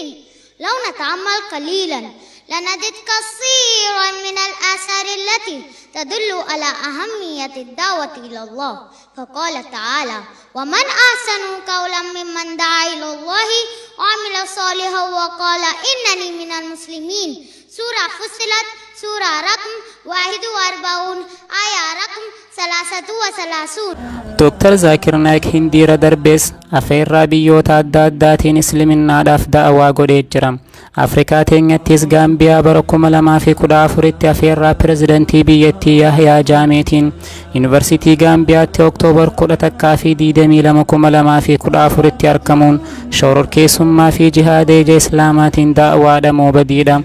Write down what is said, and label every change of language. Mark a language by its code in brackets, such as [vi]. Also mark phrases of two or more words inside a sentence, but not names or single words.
[ar] لو نتأمل قليلا لنجد كثيرا من الآثار التي تدل على أهمية الدعوة إلى الله، فقال تعالى: ومن أحسن قولا ممن دعا إلى الله وعمل صالحا وقال إنني من المسلمين. سورة فصلت سورة رقم 41 آية رقم 33. [om] Doktor Zakir Naayik hindiira darbees afeerraa biyyoota adda addaatiin islaminaadhaaf da'awaa godhee jira. Afrikaa teenyattis Gaambiyaa bara 2014tti afeerraa pirezidantii biyyattii Yahyaa Jaameetiin Yuunivarsiitii Gaambiyaatti Oktoobar 11 fi 22 2014tti argamuun shororkeessummaa fi jihaada ija Islaamaatiin da'awaadhamoo badiidha.